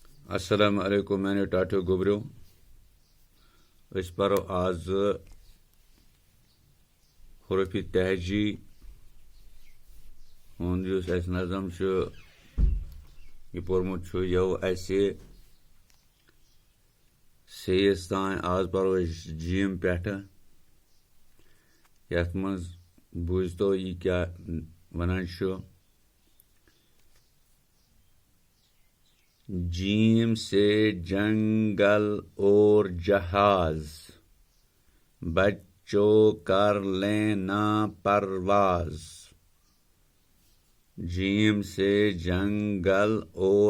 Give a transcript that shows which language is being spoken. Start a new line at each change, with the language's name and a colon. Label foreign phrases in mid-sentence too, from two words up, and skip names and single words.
Kashmiri: السلام علیکم میانیو ٹاٹھیو گوبریو اس پرو آز حروف تہجی ہند اس نظم یہ پورمت یہ اسہ سیس تان آز پرو جیم پہ یت مز بوزتو یہ کیا ونان
Urdu: جیم سے جنگل اور جہاز بچوں کر لینا پرواز جیم سے جنگل اور